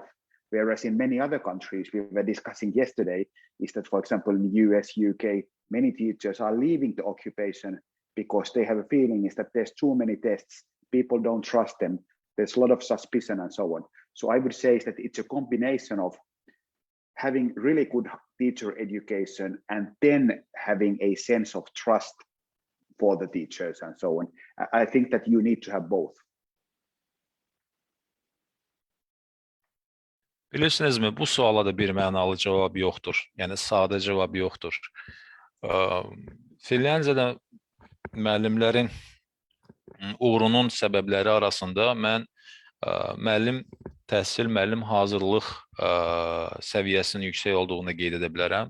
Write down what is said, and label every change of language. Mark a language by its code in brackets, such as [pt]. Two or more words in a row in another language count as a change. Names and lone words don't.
[en] Whereas in many other countries, we were discussing yesterday, is that, for example, in the US, UK, many teachers are leaving the occupation because they have a feeling is that there's too many tests, people don't trust them, there's a lot of suspicion and so on. So I would say that it's a combination of having really good teacher education and then having a sense of trust for the teachers and so on. I think that you need to have both. [az] Bilirsinizmi, bu suala da bir mənalı cavab yoxdur. Yəni sadə cavab yoxdur. Finlandiyada müəllimlərin uğrunun səbəbləri arasında mən müəllim təhsil, müəllim hazırlıq səviyyəsinin yüksək olduğunu qeyd edə bilərəm.